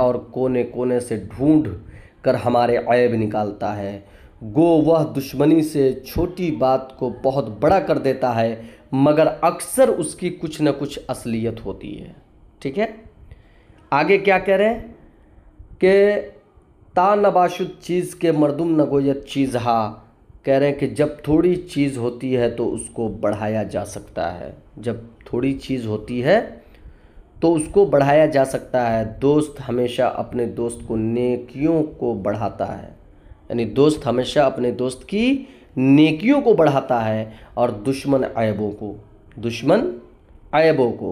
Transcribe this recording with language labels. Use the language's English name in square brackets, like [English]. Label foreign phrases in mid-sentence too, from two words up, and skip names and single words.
[Urdu] اور کونے کونے سے ڈھونڈ کر ہمارے عیب نکالتا ہے۔ گو وہ دشمنی سے چھوٹی بات کو بہت بڑا کر دیتا ہے، مگر اکثر اس کی کچھ نہ کچھ اصلیت ہوتی ہے۔ ٹھیک ہے، آگے کیا کہہ رہے ہیں کہ [Persian] تا نباشد چیز کے مردم نگوید چیز ہا، [Urdu] کہہ رہے ہیں کہ جب تھوڑی چیز ہوتی ہے تو اس کو بڑھایا جا سکتا ہے، جب تھوڑی چیز ہوتی ہے تو اس کو بڑھایا جا سکتا ہے۔ دوست ہمیشہ اپنے دوست کو نیکیوں کو بڑھاتا ہے، یعنی دوست ہمیشہ اپنے دوست کی نیکیوں کو بڑھاتا ہے، اور دشمن عیبوں کو۔